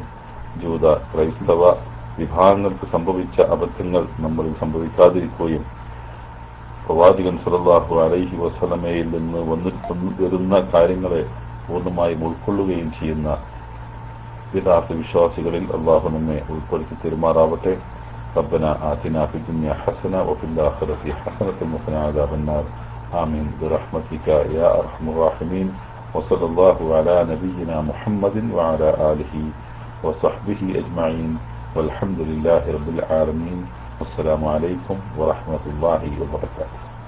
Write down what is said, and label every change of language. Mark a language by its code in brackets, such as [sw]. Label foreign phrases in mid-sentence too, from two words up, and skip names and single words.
[ml] ജൂത ക്രൈസ്തവ വിഭാഗങ്ങൾക്ക് സംഭവിച്ച അബദ്ധങ്ങൾ നമ്മളിൽ സംഭവിക്കാതിരിക്കുകയും പ്രവാചകൻ [ar] صلى الله عليه [ml] വസല്ലമയിൽ നിന്ന് വരുന്ന കാര്യങ്ങളെ പൂർണ്ണമായും ഉൾക്കൊള്ളുകയും ചെയ്യുന്ന യഥാർത്ഥ വിശ്വാസികളിൽ അല്ലാഹു നമ്മെ ഉൾപ്പെടുത്തി പെരുമാറാവട്ടെ. [ar] ربنا آتنا في الدنيا حسنة وفي الآخرة حسنة وقنا عذاب النار آمين برحمتك يا أرحم الراحمين وصلى الله على نبينا محمد وعلى آله وصحبه أجمعين والحمد لله رب العالمين والسلام عليكم ورحمة الله وبركاته.